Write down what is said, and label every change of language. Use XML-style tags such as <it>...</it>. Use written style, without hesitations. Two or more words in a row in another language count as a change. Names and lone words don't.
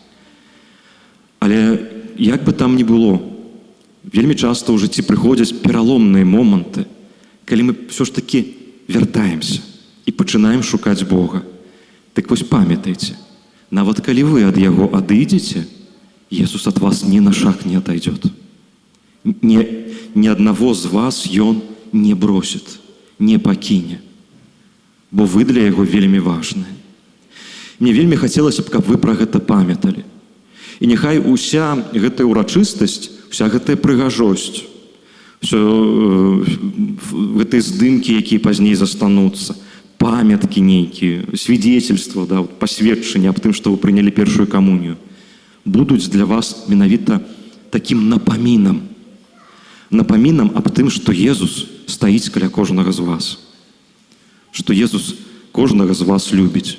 <be>Але як бы там ні было, вельмі часта ў жыцці прыходзяць пераломныя моманты, калі мы ўсё ж такі вяртаемся і пачынаем шукаць Бога. Так вось памятайце, нават калі вы ад яго адыдзеце, Jesús ад вас</be> <ru>ни на шаг не отойдет. Ни одного</ru> <be>з вас ён</be> <ru>не бросит,</ru> <be>не пакіне, бо вы для яго вельмі важныя. Мне вельмі хацелася б, каб вы пра гэта памяталі. І няхай уся гэтая урачыстасць, вся гэтая прыгажосць, гэтыя здымкі, якія пазней застануцца, памяткі нейкія, свидетельства, да, пасведчанне аб тым, што вы прынялі першую камунію, будуць для вас менавіта такім напамінам аб тым, што Езус стаіць каля кожнага з вас, што Езус кожнага з вас любіць.</be>